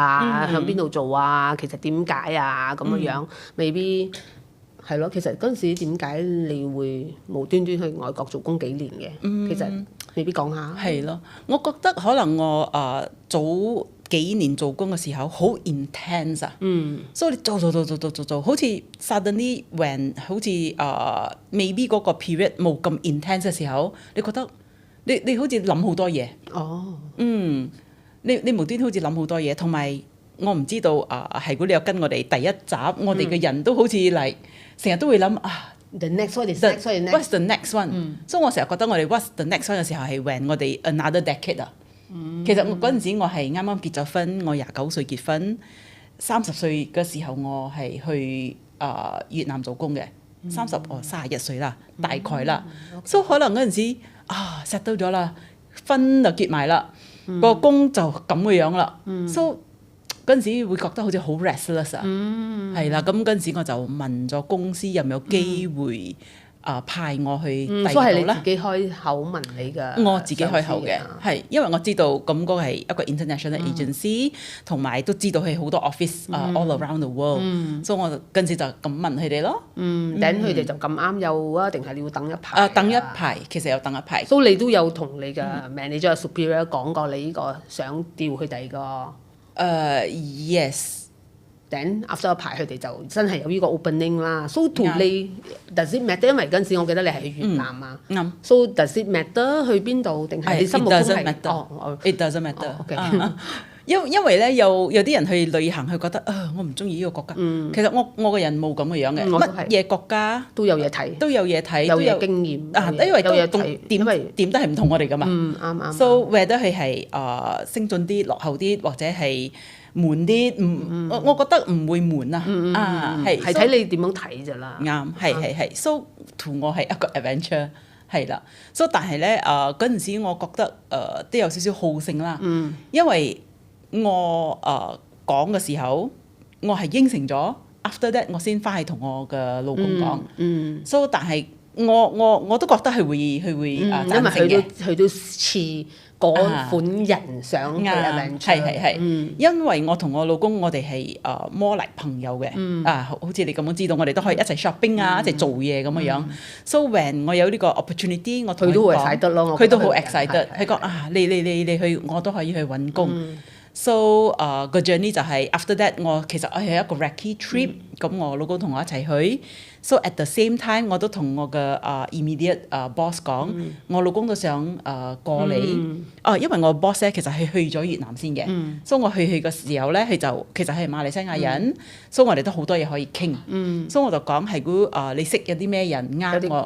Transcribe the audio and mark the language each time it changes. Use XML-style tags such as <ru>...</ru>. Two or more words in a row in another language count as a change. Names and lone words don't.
<yue>向邊度做啊？其實點解啊？咁樣未必係咯。其實嗰陣時點解你會無端端去外國做工幾年嘅？其實未必講下。係咯，我覺得可能我早幾年做工嘅時候好 intense 啊，所以你做，好似</yue> <en>suddenly when</en> <yue>好似maybe 嗰個 period 冇咁 intense 嘅時候，你覺得你好似諗好多嘢。你無端好似諗好多嘢，同埋我唔知道係如果你有跟我哋第一集，我哋嘅人都好似嚟成日都會諗</yue> <en>The next one is what's the next one？</en> <yue>所以我成日覺得我哋</yue> <en>what's the next one</en> <yue>嘅時候係 when 我哋</yue> <en>another decade</en> <yue>啊。其實我嗰陣時我係啱啱結咗婚，我29歲結婚，30歲嘅時候我係去越南做工嘅，31歲啦，大概啦。所以可能嗰陣時settle咗啦，婚就結埋啦，個工就咁嘅樣啦。所以嗰陣時會覺得好似好 restless 啊，係啦。咁嗰陣時我就問咗公司有冇機會派我去第二度啦。所以係你自己開口問你嘅？我自己開口嘅，係因為我知道咁嗰個係一個</yue> <en>international agency，</en> <yue>同埋都知道係好多</yue> <en>office all around the world，</en> <yue>所以我就跟住就咁問佢哋咯。等佢哋就咁啱有啊，定係你要等一排？等一排，其實有等一排。所以你都有同你嘅</yue> <en>manager superior</en> <yue>講過你呢個想調去第二個</yue> <en>？Yes。 Then after</en> <yue>一排佢哋就真係有呢個 opening 啦。So to 你</yue> <en>does it matter？</en> <yue>因為嗰陣時我記得你係去越南啊。</yue> <en>So does it matter</en> <yue>去邊度定係你心目中係</yue> <en>？It doesn't matter。</en> <yue>因為咧有啲人去旅行，佢覺得我唔中意呢個國家。其實我個人冇咁嘅樣嘅，乜嘢國家都有嘢睇，都有嘢睇，有嘢經驗。因為有嘢睇，點都係唔同我哋噶嘛。啱。</yue> <en>So whether</en> <yue>佢係升進啲、落後啲，或者係悶啲，我覺得唔會悶啊。係睇你點樣睇咋啦。啱，係。</yue> <en>So to</en> <yue>我係一個 adventure。係啦。So 但係咧嗰陣時，我覺得都有少少好勝啦。因為我講嘅時候，我係應承咗 ，</yue> <en>after that</en> <yue>我先翻去同我嘅老公講。So 但係我都覺得佢會贊成嘅。因為佢都似嗰款人想嘅 adventure。係。因為我同我老公，我哋係</yue> <en>more like</en> <yue>朋友嘅。好似你咁樣知道，我哋都可以一齊 shopping 啊，一齊做嘢咁樣樣。</yue> <en>So when</en> <yue>我有呢個 opportunity， 我同佢講，佢都好 excited。佢講你去，我都可以去揾工。So 個 journey 就係</yue> <en>after that，</en> <yue>其實我係一個 recce trip，咁我老公同我一齊去。</yue> <en>So at the same time，</en> <yue>我都同我嘅</yue> <en>immediate boss</en> <yue>講，我老公都想過嚟。因為我 boss 咧其實係去咗越南先嘅，所以我去嘅時候咧，佢就其實係馬來西亞人，所以我哋都好多嘢可以傾。所以我就講係如果你識有啲咩人啱我</yue>